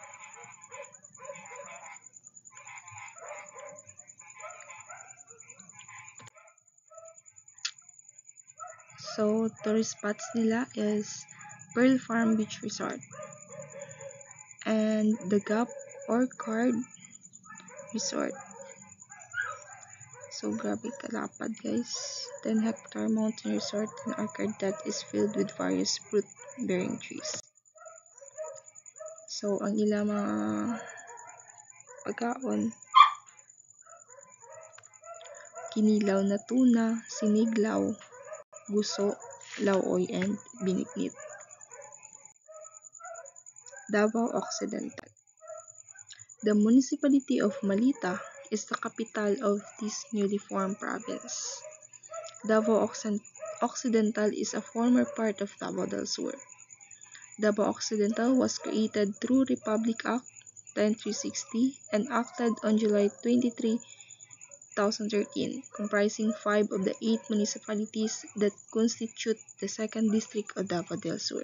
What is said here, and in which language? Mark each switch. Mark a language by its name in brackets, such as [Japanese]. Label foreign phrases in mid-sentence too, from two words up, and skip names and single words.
[English] So, tourist spots nila is Pearl Farm Beach Resort and the Gap Orchard Resort. So, [Cebuano] grabe kalapad guys. [English] 10-hectare mountain resort and orchard that is filled with various fruit-bearing trees. So, [Cebuano] ang ilang mga pagkaon, kinilaw na tuna, siniglaw, guso, lauoy, and binignit. [English] Davao Occidental. The municipality of Malita is the capital of this newly formed province. Davao Occidental is a former part of Davao del Sur. Davao Occidental was created through Republic Act 10360 and acted on July 23, 2013, comprising 5 of the 8 municipalities that constitute the 2nd district of Davao del Sur.